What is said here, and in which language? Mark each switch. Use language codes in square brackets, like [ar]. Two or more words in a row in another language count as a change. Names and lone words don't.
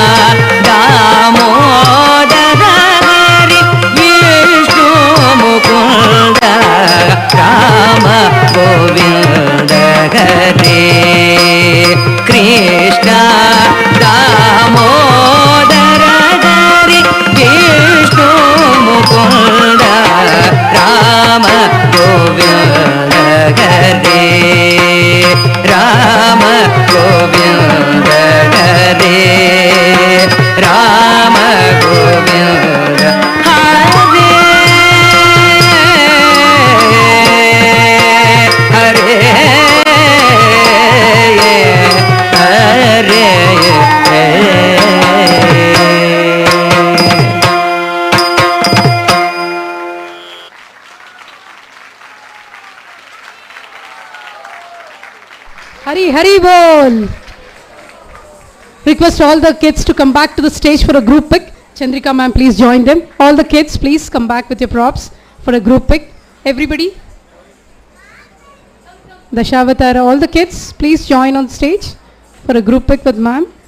[sa] ದಾಮೋದರ ಹರಿ ವಿಷ್ಣು ಮುಕುಂದ ರಾಮ ಗೋವಿಂದ ಹರೇ ಕೃಷ್ಣ ದಾಮೋದರ ಹರಿ ವಿಷ್ಣು ಮುಕುಂದ ರಾಮ ಗೋವಿಂದ ಹರೇ ರಾಮ ಗೋವಿಂದ ಹರೇ ರಾಮ ಗೋವಿಂದ ಹರೇ ಹರೇ ಹರೇ [bn] হরি হরি বোল. [en] Request all the kids to come back to the stage for a group pic. Chandrika ma'am, please join them. All the kids, please come back with your props for a group pic. Everybody. Dasha Avatara, all the kids, please join on stage for a group pic with ma'am.